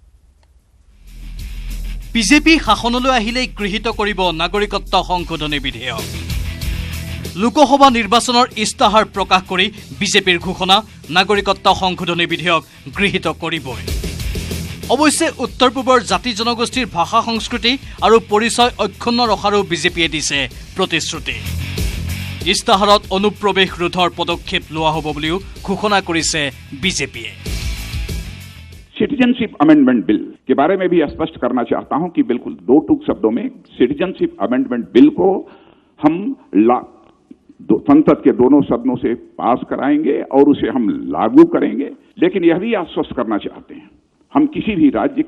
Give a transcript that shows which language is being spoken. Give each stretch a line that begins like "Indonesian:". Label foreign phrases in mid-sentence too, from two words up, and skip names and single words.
Assamese: বিজেপি শাসনলৈ আহিলে গৃহীত কৰিব নাগৰিকত্ব সংশোধনী বিধেয়ক লোকসভা নিৰ্বাচনৰ ইস্তাহাৰ প্ৰকাশ কৰি বিজেপিৰ ঘোষণা নাগৰিকত্ব সংশোধনী বিধেয়ক গৃহীত কৰিবই অৱশ্যে উত্তৰ পূবৰ জাতি জনগোষ্ঠীৰ ভাষা সংস্কৃতি আৰু পৰিচয় অক্ষুণ্ণ ৰখাৰো বিজেপিয়ে দিছে প্ৰতিশ্ৰুতি ইস্তাহাৰত অনুপ্ৰৱেশ ৰোধৰ পদক্ষেপ লোৱা হ'ব বুলিও ঘোষণা কৰিছে বিজেপিয়ে
Hindi: सिटीजनशिप अमेंडमेंट बिल के बारे में भी स्पष्ट करना चाहता हूं कि बिल्कुल 2 टूक शब्दों में सिटीजनशिप अमेंडमेंट बिल को हम संसद के दोनों सदनों से पास कराएंगे और उसे हम लागू करेंगे लेकिन यह भी आश्वस्त करना चाहते हैं हम किसी भी राज्य